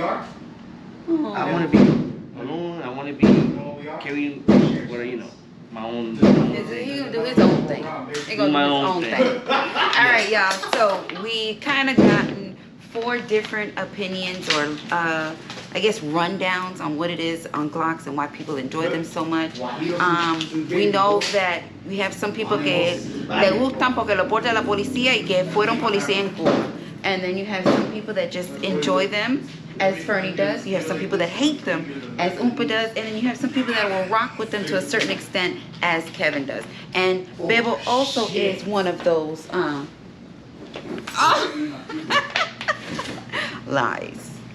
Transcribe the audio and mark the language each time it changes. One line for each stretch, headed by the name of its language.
English: I want to be alone. I want to be carrying, my own He's gonna do his own thing. He's gonna do his own thing. All right, y'all. So we kind of gotten 4 different opinions, or I guess rundowns on what it is on Glocks and why people enjoy them so much. We know that we have some people
Spanish: que le gustan porque lo porta la policía y que fueron policía en Cuba.
English: And then you have some people that just enjoy them, as Fernie does. You have some people that hate them, as Oompa does. And then you have some people that will rock with them to a certain extent, as Kevin does. And Bebo also is one of those lies.